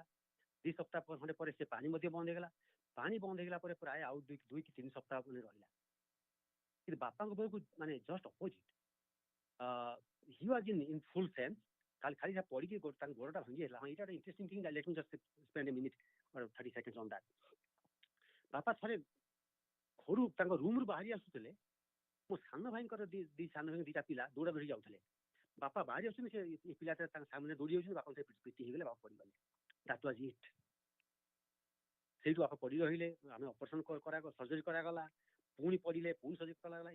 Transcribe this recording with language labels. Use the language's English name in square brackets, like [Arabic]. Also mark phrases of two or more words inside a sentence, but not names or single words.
[Odia] 2 ସପ୍ତାହ ଖଣ୍ଡେ ପରେ ସେ ପାଣି ମଧ୍ୟ ବନ୍ଦ ହେଇଗଲା। ପାଣି ବନ୍ଦ ହେଇଗଲା ପରେ ପ୍ରାୟ ଆଉ 2 କି 3 ସପ୍ତାହ ରହିଲା। କିନ୍ତୁ ବାପାଙ୍କ ବେଳକୁ ମାନେ [English] just opposite, he was in full sense. [Odia] ଖାଲି ପଡ଼ିକି ତାଙ୍କ ଗୋଡ଼ଟା ଭାଙ୍ଗି ହେଲା। ହଁ, ଏଇଟା ଗୋଟେ [English] interesting thing, let me just spend a minute or 30 seconds on that। [Odia] ବାପା ଥରେ ଘରୁ ତାଙ୍କ ରୁମ୍ରୁ ବାହାରି ଆସୁଥିଲେ, ମୋ ସାନ ଭାଇଙ୍କର ସାନ ଭାଇଙ୍କ 2ଟା ପିଲା ଦୌଡ଼ା ଦୌଡ଼ି ଯାଉଥିଲେ। ବାପା ବାହାରି ଆସୁଛନ୍ତି, ସେ ପିଲାଟା ତାଙ୍କ ସାମନେ ଦୌଡ଼ି ଯାଉଛନ୍ତି, ବାପା ପିଟି ହେଇଗଲେ, ବାପା ପଡ଼ିଗଲେ। [English] That was it. [Odia] ସେଇଠୁ ବାପା ପଡ଼ି ରହିଲେ, ଆମେ [English] operation surgery [Odia] କରାଗଲା, ପୁଣି ପଡ଼ିଲେ, ପୁଣି ସର୍ଜରୀ କରାଗଲା।